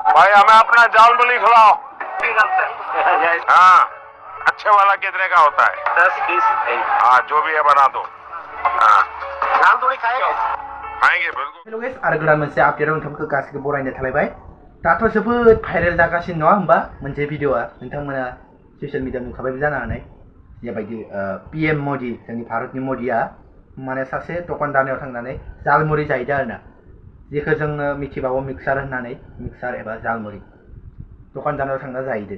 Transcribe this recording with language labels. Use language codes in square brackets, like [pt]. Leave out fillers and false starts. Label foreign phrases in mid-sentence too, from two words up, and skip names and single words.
[hi] भाई हमें अपना जाल मुली खिलाओ। हाँ, अच्छे वाला कितने का होता है? 10-20। हाँ, जो भी है बना दो। हाँ, जाल मुली खाएंगे? खाएंगे बिल्कुल। [en] hello guys, [brx] आरो गोदान मोनसे आपडेटआव नोंथांमोनखौ गासैखौबो बरायनाय थालायबाय। दाथ' जोबोद भाइरेल जागासिनो नङा होमबा मोनसे भिडिअ'आ, नोंथांमोना ससियेल मिडियाआव नुखाबायबो जानो हानाय। जेबायदि PM मदि, जोंनि भारतनि मदिया माने सासे दखानदारनियाव थांनानै जालमुरि जाहैदों आरोना, जेखौ जोङो मिथिबावो मिक्सार होननानै, मिक्सार एबा जालमुरि दखानदारनाव थांना जाहैदों।